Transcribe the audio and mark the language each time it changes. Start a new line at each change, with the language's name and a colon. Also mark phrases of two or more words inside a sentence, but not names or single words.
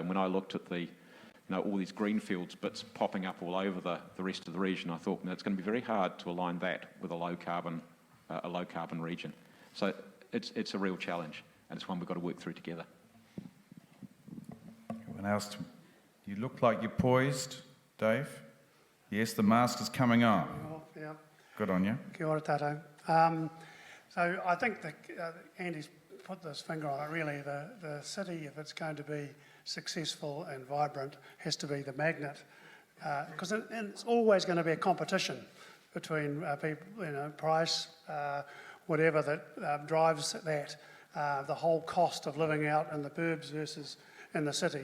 English: And when I looked at all these greenfields bits popping up all over the rest of the region, I thought it's going to be very hard to align that with a low carbon region. So it's a real challenge. and it's one we've got to work through together. Anyone else? You look like you're poised, Dave. Yes, the mask is coming off. Yeah. Good on you.
Māori: Kia ora tātou.
English: So I think that Andy's put this finger on it, really. The city, if it's going to be successful and vibrant, has to be the magnet. Because it's always going to be a competition between people, price, whatever that drives that, the whole cost of living out in the burbs versus in the city.